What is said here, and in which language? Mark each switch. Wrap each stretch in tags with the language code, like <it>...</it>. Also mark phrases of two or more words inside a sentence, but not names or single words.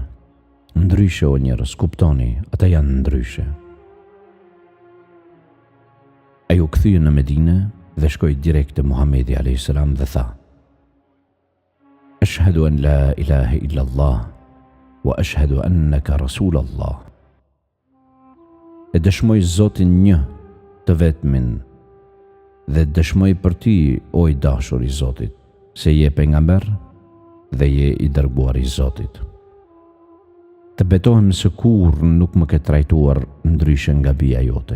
<sq>Ndryshe o njerëz, kuptoni, ata janë ndryshe. Ai u kthye në Medinë dhe shkoi direkt te Muhamedi</sq> <ar>عليه السلام</ar> <sq>dhe tha:</sq> <ar>"أشهد أن لا إله إلا الله وأشهد أنك رسول الله."</ar> <sq>E dëshmoj Zotin një, të vetmin, dhe dëshmoj për ty, o i dashur i Zotit, se je pejgamber dhe je i dërguar i Zotit. Të betohem se kur nuk më ke trajtuar ndryshe nga bija jote.</sq>